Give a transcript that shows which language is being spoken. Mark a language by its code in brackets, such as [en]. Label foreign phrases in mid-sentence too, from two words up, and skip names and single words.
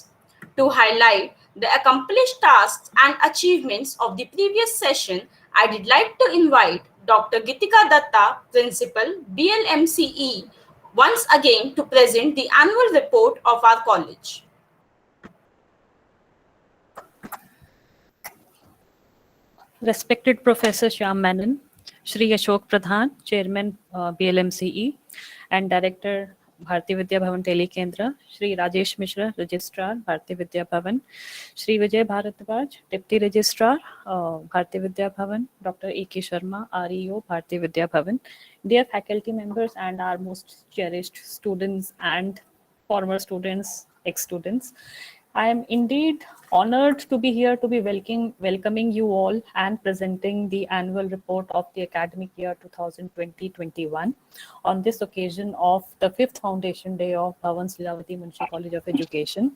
[en] To highlight the accomplished tasks and achievements of the previous session, I would like to invite Dr. Gitika Datta, Principal, BLMCE, once again to present the annual report of our college. Respected Professor Shyam Menon, Shri Ashok Pradhan, Chairman BLMCE, and Director Bharatiya Vidya Bhavan Delhi Kendra, Shri Rajesh Mishra, Registrar Bharatiya Vidya Bhavan, Shri Vijay Bharadwaj, Deputy Registrar Bharatiya Vidya Bhavan, Dr. E.K. Sharma, REO Bharatiya Vidya Bhavan, dear faculty members and our most cherished students and former students, ex-students. I am indeed honored to be here to be welcoming you all and presenting the annual report of the academic year 2020-21 on this occasion of the 5th Foundation Day of Bhavan Lilavati Munshi College of Education.